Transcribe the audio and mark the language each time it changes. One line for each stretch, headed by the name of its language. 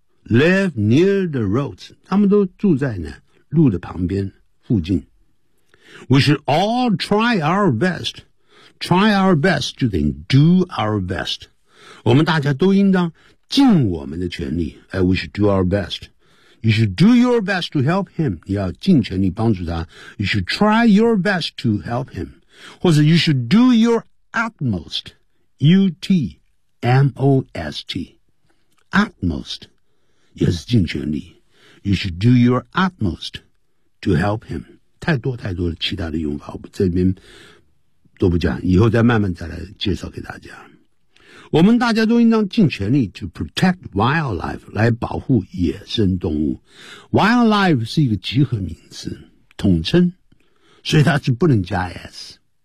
English: Live near the roads,
Chinese: 他们都住在呢路的旁边附近。
English: We should all try our best. Try our best
Chinese: 就等于
English: do our best.
Chinese: 我们大家都应当尽我们的全力。
English: We should do our best. You should do your best to help him.
Chinese: 你要尽全力帮助他。
English: You should try your best to help him. 或者 you should do your utmost. U-T-M-O-S-T. Utmost.
Chinese: 也是尽全力。
English: You should do your utmost to help him.
Chinese: 太多太多的其他的用法，我这边都不讲，以后再慢慢再来介绍给大家。我们大家都应当尽全力
English: to protect wildlife,
Chinese: 来保护野生动物。 Wildlife 是一个集合名词，统称，所以它是不能加 s。